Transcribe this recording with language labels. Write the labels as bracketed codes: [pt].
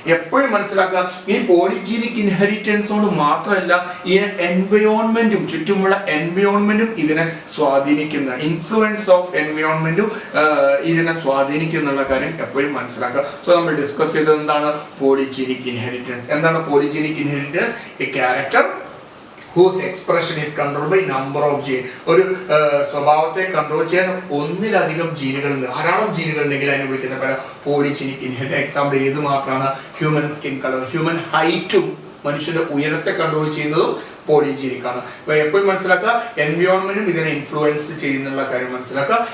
[ml] എപ്പോഴും മനസ്സിലാക്കുക, ഈ പോളിജീനിക് ഇൻഹെറിറ്റൻസോട് മാത്രമല്ല, ഈ എൻവയോൺമെന്റും, ചുറ്റുമുള്ള എൻവയോൺമെന്റും ഇതിനെ സ്വാധീനിക്കുന്ന, ഇൻഫ്ലുവൻസ് ഓഫ് എൻവയോൺമെന്റും ഇതിനെ സ്വാധീനിക്കുന്ന കാര്യം എപ്പോഴും മനസ്സിലാക്കുക. സോ നമ്മൾ ഡിസ്കസ് ചെയ്തത് എന്താണ്? Polygenic inheritance. എന്താണ് polygenic inheritance? [en] A character whose expression is controlled by number of genes. [ml] ഒരു സ്വഭാവത്തെ കൺട്രോൾ ചെയ്യാൻ ഒന്നിലധികം ജീനുകൾ ഉണ്ട്, ധാരാളം ജീനുകൾ ഉണ്ടെങ്കിൽ അതിനെ വിളിക്കുന്ന പേര് പോളിജീനിക് ഇൻഹെറിറ്റൻസ്. എക്സാമ്പിൾ ഏത് മാത്രമാണ്? ഹ്യൂമൻ സ്കിൻ കളർ, ഹ്യൂമൻ ഹൈറ്റും, മനുഷ്യന്റെ ഉയരത്തെ കൺട്രോൾ ചെയ്യുന്നതും പോളിജീനിക് ആണ്. അപ്പൊ എപ്പോഴും മനസ്സിലാക്കുക, എൻവയോൺമെന്റും ഇതിനെ ഇൻഫ്ലുവൻസ് ചെയ്യുന്നുള്ള കാര്യം മനസ്സിലാക്കുക.